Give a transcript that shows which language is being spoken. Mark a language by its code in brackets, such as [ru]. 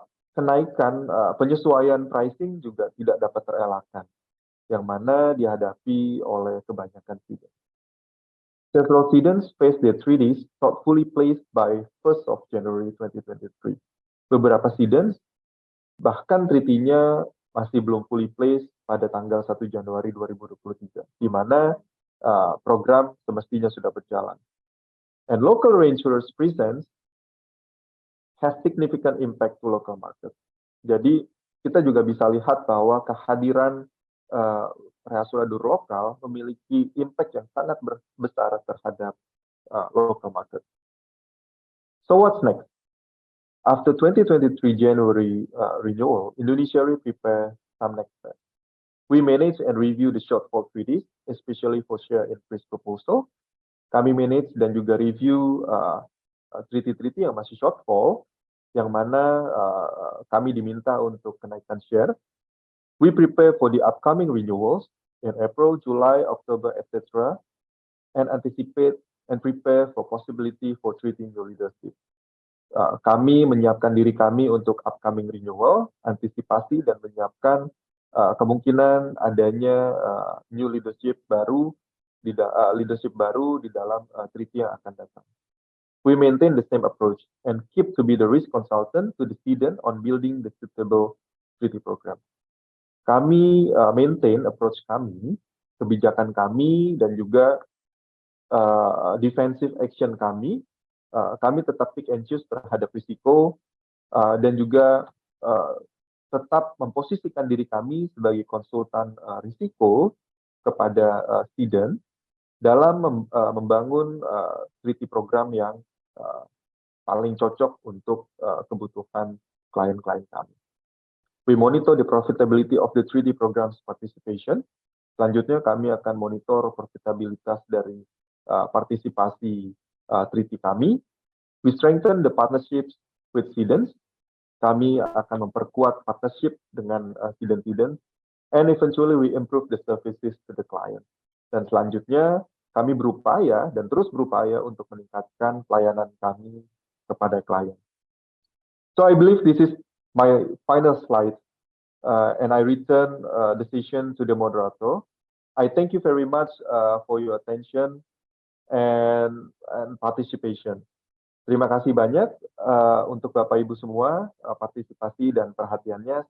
[id] Kenaikan penyesuaian pricing juga tidak dapat terelakkan, yang mana dihadapi oleh kebanyakan cedents. [en] Several cedents face their treaties not fully placed by 1st of January 2023. [id] Beberapa cedents bahkan treaty-nya masih belum fully placed pada tanggal 1 Januari 2023, di mana program semestinya sudah berjalan. [en] And local reinsurance presence has significant impact to local market. [id] Jadi kita juga bisa lihat bahwa kehadiran reasuradur lokal memiliki impact yang sangat besar terhadap local market. [en] So what's next? After 2023 January renewal, Indonesia Re prepare some next steps. We manage and review the shortfall treaties, especially for share increase proposal. [id] Kami manage dan juga review treaty-treaty yang masih shortfall, yang mana kami diminta untuk kenaikan share. [en] We prepare for the upcoming renewals in April, July, October, etc., and anticipate and prepare for possibility for treaty new leadership. [id] Kami menyiapkan diri kami untuk upcoming renewal, antisipasi dan menyiapkan kemungkinan adanya new leadership baru di dalam treaty yang akan datang. [en] We maintain the same approach and keep to be the risk consultant to the cedent on building the suitable treaty program. [id] Kami maintain approach kami, kebijakan kami, dan juga defensive action kami. Kami tetap [en] pick and choose [id] terhadap risiko dan juga tetap memposisikan diri kami sebagai konsultan risiko kepada cedent dalam membangun treaty program yang paling cocok untuk kebutuhan klien-klien kami. [en] We monitor the profitability of the treaty programs participation. [id] Selanjutnya kami akan monitor profitabilitas dari partisipasi treaty kami. [en] We strengthen the partnerships with cedents. [id] Kami akan memperkuat partnership dengan cedent-cedent, [en] and eventually we improve the services to the client. [id] Dan selanjutnya kami berupaya dan terus berupaya untuk meningkatkan pelayanan kami kepada klien. [en] So I believe this is my final slide, and I return the session to the moderator. I thank you very much for your attention and participation. [id] Terima kasih banyak untuk Bapak Ibu semua partisipasi dan perhatiannya.